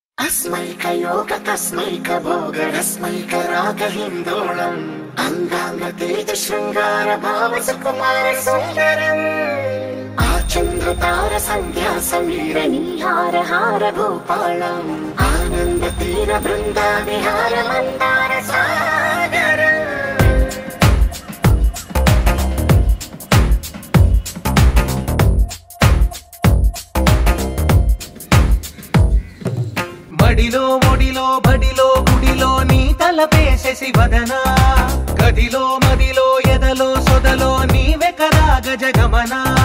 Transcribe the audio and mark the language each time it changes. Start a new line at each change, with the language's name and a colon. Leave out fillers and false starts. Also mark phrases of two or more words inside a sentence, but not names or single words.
Sanskrit: तस्मैकयोग तस्मैकभोगरस्मैकरागहिन्दोळम् अंगांगतेज शृंगार भाव सुकुमार सुंदरम् आचन्द्रतार संध्या समीर नीहार हार भूपालम् आनंद तीर बृंदा विहार मंदार सागरम्
Telugu: మడిలో ఒడిలో బడిలో గుడిలో నీ తలపేసేసి వదనా గదిలో మదిలో ఎదలో సొదలో నీవే కదా గజగమనా